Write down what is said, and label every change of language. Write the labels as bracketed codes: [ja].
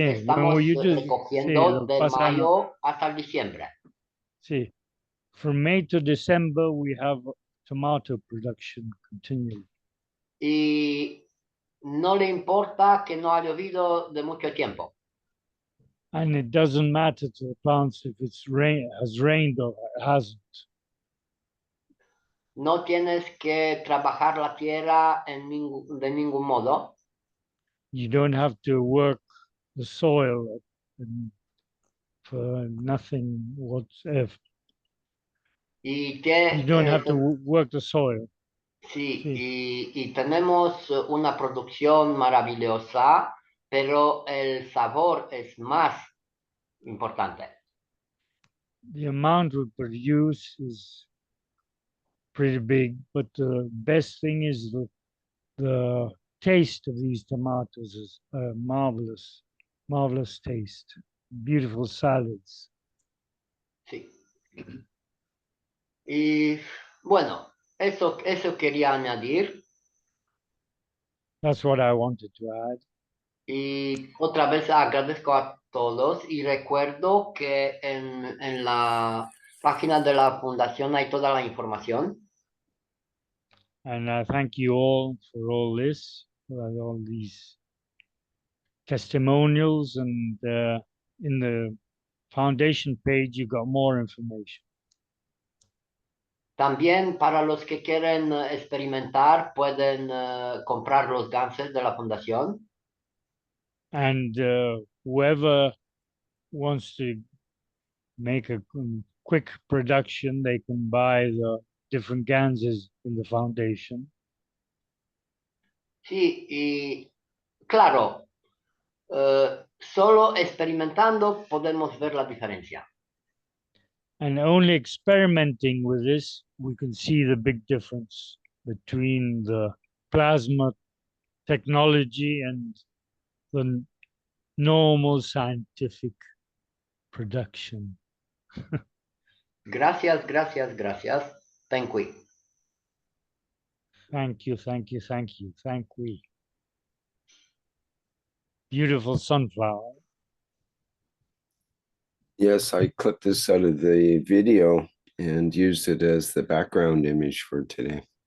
[es] estamos recogiendo del mayo hasta el diciembre. Sí. [en] From May to December, we have tomato production continually. [es] Y no le importa que no ha llovido de mucho tiempo. [en] And it doesn't matter to the plants if it's has rained or hasn't. [es] No tienes que trabajar la tierra de ningún modo. [en] You don't have to work the soil for nothing whatsoever. You don't have to work the soil. [es] Sí, y tenemos una producción maravillosa, pero el sabor es más importante. [en] The amount we produce is pretty big, but the best thing is the taste of these tomatoes is marvelous, marvelous taste, beautiful salads. [es] Sí. Y bueno, eso quería añadir. [en] That's what I wanted to add. [es] Y otra vez agradezco a todos y recuerdo que en la página de la fundación hay toda la información. [en] And I thank you all for all this, for all these testimonials, and in the foundation page you got more information. [es] También para los que quieren experimentar pueden comprar los ganses de la fundación. [en] And whoever wants to make a quick production, they can buy the different ganses in the foundation. [es] Sí, y claro, solo experimentando podemos ver la diferencia. [en] And only experimenting with this, we can see the big difference between the plasma technology and the normal scientific production. [es] Gracias, gracias, gracias. [en] Thank you. Thank you, thank you, thank you, thank you. Beautiful sunflower. Yes, I clipped this out of the video and used it as the background image for today.